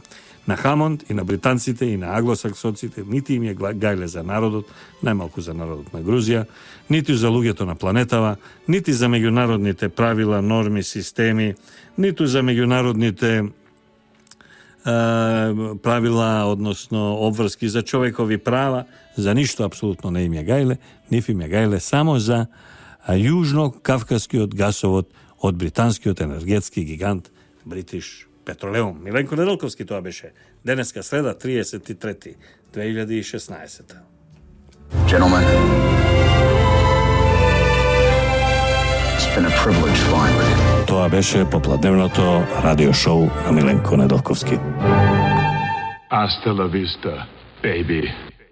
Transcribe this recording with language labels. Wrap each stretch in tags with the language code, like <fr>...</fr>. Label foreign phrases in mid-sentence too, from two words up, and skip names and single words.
<mk>На Хамонд и на британците и на аглосаксоците нити им е гајле за народот, најмалку за народот на Грузија, нити за луѓето на планетава, нити за меѓународните правила, норми, системи, ниту за меѓународните правила, односно обврски за човекови права, за ништо апсолутно не им е гајле, ниф им е гајле само за јужно-кавказскиот гасовод од британскиот енергетски гигант British Petroleum. Миленко Неделковски тоа беше. Денеска среда, 33. 2016.</mk> <en>Gentlemen, it's been a privilege flying with you.</en> <mk>Тоа беше попладневното радио шоу на Миленко Неделковски.</mk> <es>Hasta la vista, baby.</es>